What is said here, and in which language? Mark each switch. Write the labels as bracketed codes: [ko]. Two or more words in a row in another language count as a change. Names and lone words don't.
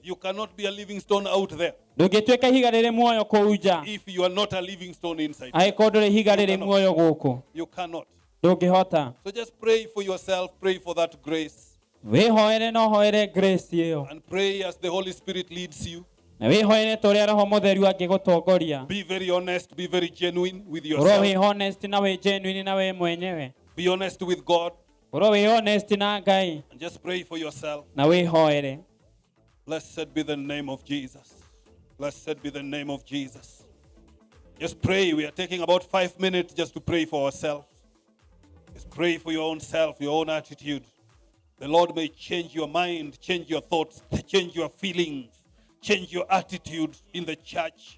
[en] You cannot be a living stone out there [ki] Ndungitwika ihiga riri muoyo kuu nja. [en] if you are not a living stone inside. [ki] Angĩkorwo ndũrĩ ihiga riri muoyo gũkũ. [en] You cannot. [ki] Ndũngĩhota. [en] So just pray for yourself, pray for that grace, [ki] Wihoere na ũhoere grace ĩyo. [en] and pray as the Holy Spirit leads you. [ki] Na wihoere ta ũrĩa Roho Mũtheru angĩgũtongoria. [en] Be very honest, be very genuine with [ki] Ũrwo [en] yourself. [ki] wĩ honest na wĩ genuine na wĩ mwenyewe. [en] Be honest with God, [ki] Ũrwo wĩ honest na Ngai [en] and just pray for yourself. [ki] na wihoere. [en] Blessed be the name of Jesus. Blessed be the name of Jesus. Just pray. We are taking about 5 minutes just to pray for ourselves. Just pray for your own self, your own attitude. The Lord may change your mind, change your thoughts, change your feelings, change your attitude in the church.